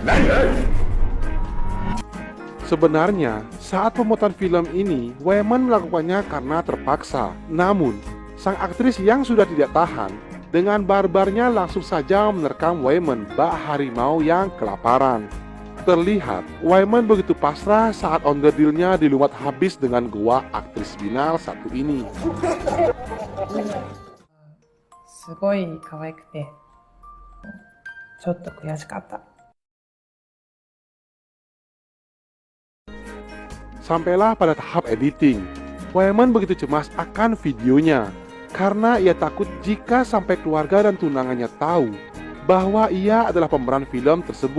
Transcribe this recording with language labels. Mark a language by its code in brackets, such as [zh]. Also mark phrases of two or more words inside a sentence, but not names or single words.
[id] Sebenarnya, saat pembuatan film ini, Wayman melakukannya karena terpaksa. Namun, sang aktris yang sudah tidak tahan, dengan barbarnya langsung saja menerkam Wayman bak harimau yang kelaparan. Terlihat, Wayman begitu pasrah saat onderdilnya dilumat habis dengan goa aktris binal satu ini. [ja] すごい可愛くてちょっと悔しかった。 [id] Sampailah pada tahap editing. Waeman begitu cemas akan videonya karena ia takut jika sampai keluarga dan tunangannya tahu bahwa ia adalah pemeran film tersebut.